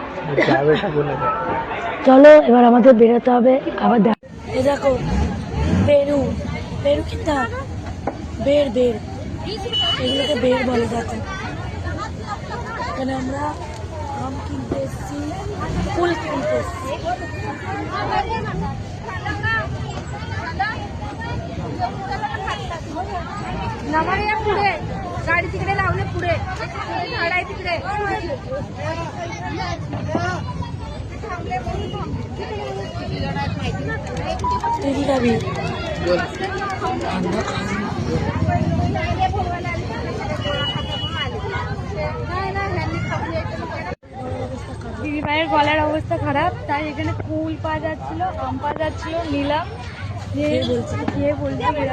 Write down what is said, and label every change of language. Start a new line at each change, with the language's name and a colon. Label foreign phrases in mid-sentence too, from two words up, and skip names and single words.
Bangla: চলো এবার আমাদের বেরোতে হবে আবার। দেখো বেরু, বেরু কিনতে হবে, বের বের, এগুলোকে বের বলে। দেখো এখানে আমরা আম কিনতে এসেছি, ফুল কিনতে এসেছি।
Marathi: गाडी तिकडे लावले पुढे गाडी तिकडे तुझी गावी
Bangla: দিদি ভাইয়ের গলার অবস্থা খারাপ, তাই এখানে ফুল পাওয়া যাচ্ছিল, আম পাওয়া যাচ্ছিল, নিলাম। খেয়ে বলছি